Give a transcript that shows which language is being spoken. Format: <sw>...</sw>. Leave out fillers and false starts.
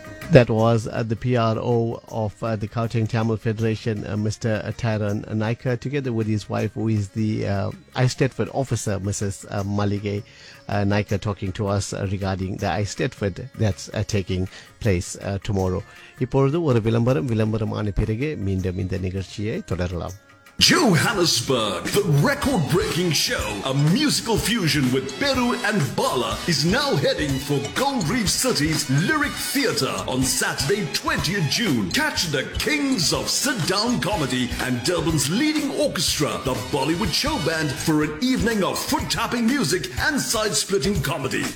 <en>That was the PRO of the Gauteng Tamil Federation, Mr. Tyron Naika, together with his wife, who is the ISETPA officer, Mrs. Malige Naika, talking to us regarding the ISETPA that's taking place tomorrow.</en> <ta>இப்பொழுது ஒரு விளம்பரம். விளம்பரமான பிறகு மீண்டும் இந்த நிகழ்ச்சியை தொடரலாம்.</ta> <en>Johannesburg, the record-breaking show, a musical fusion with Peru and Bala, is now heading for Gold Reef City's Lyric Theatre on Saturday, 20th June. Catch the kings of sit-down comedy and Durban's leading orchestra, the Bollywood Show Band, for an evening of foot-tapping music and side-splitting comedy.</en>